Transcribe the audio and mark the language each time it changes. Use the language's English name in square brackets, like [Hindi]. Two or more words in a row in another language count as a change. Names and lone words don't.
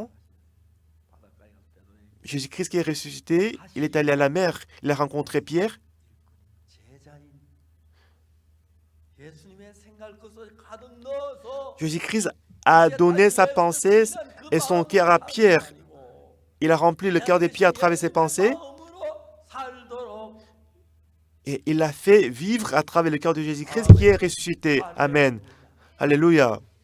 [French] Mais maintenant, Jésus-Christ qui est ressuscité, il est allé à la mer, il a rencontré Pierre. [Korean] 제자인 예수님의 생각을 그 속에 가득 넣어서 [French] Jésus-Christ a donné sa pensée et son cœur à Pierre. Il a rempli le cœur de Pierre à travers ses pensées et il l'a fait vivre à travers le cœur de Jésus-Christ qui est ressuscité. Amen. Alléluia.